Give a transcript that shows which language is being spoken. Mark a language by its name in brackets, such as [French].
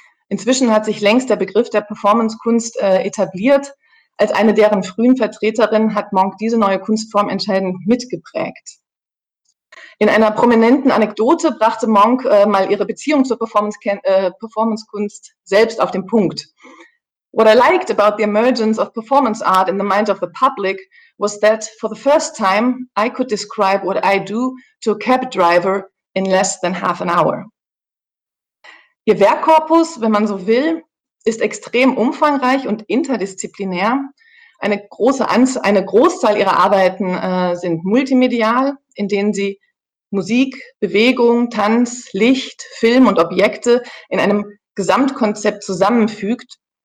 [German] Inzwischen hat sich längst der Begriff der Performancekunst etabliert. Als eine deren frühen Vertreterin hat Monk diese neue Kunstform entscheidend mitgeprägt. In einer prominenten Anekdote brachte Monk mal ihre Beziehung zur Performancekunst selbst auf den Punkt. [English] What I liked about the emergence of performance art in the mind of the public was that for the first time I could describe what I do to a cab driver in less than half an hour. [German] Ihr Werkkorpus, wenn man so will, ist extrem umfangreich und interdisziplinär. Eine Großzahl ihrer Arbeiten sind multimedial, in denen sie Musik, Bewegung, Tanz, Licht, Film und Objekte in einem Gesamtkonzept zusammenfügt.